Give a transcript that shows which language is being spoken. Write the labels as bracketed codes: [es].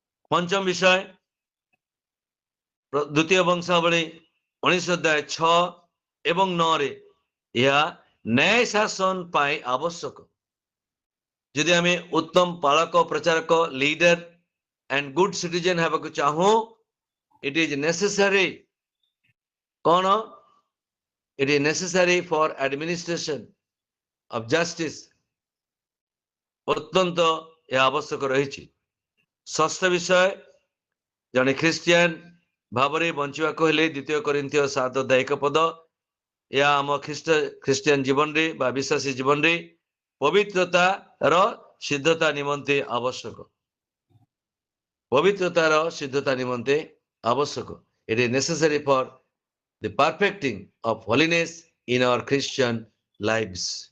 [or] ପଞ୍ଚମ ବିଷୟ ଦ୍ୱିତୀୟ ବଂଶାବଳୀ 19 ଅଧ୍ୟାୟ 6 ଏବଂ 9ରେ ଏହା ନ୍ୟାୟ ଶାସନ ପାଇଁ ଆବଶ୍ୟକ। ଯଦି ଆମେ ଉତ୍ତମ ପାଳକ, ପ୍ରଚାରକ, ଲିଡର [en] and good citizen [or] ହେବାକୁ ଚାହୁଁ, [en] it is necessary [or] କଣ? [en] It is necessary for administration of justice। [or] ଅତ୍ୟନ୍ତ ଏହା ଆବଶ୍ୟକ ରହିଛି। ଷଷ୍ଠ ବିଷୟ, ଜଣେ ଖ୍ରୀଷ୍ଟିଆନ ଭାବରେ ବଞ୍ଚିବାକୁ ହେଲେ 2 କରିନ୍ଥିୟ 7 ଅଧ୍ୟାୟ 1 ପଦ, ଏହା ଆମ ଖ୍ରୀଷ୍ଟିଆନ ଜୀବନରେ ବା ବିଶ୍ୱାସୀ ଜୀବନରେ ପବିତ୍ରତାର ସିଦ୍ଧତା ନିମନ୍ତେ ଆବଶ୍ୟକ। ପବିତ୍ରତାର ସିଦ୍ଧତା ନିମନ୍ତେ ଆବଶ୍ୟକ। [en] It is necessary for the perfecting of holiness in our Christian lives।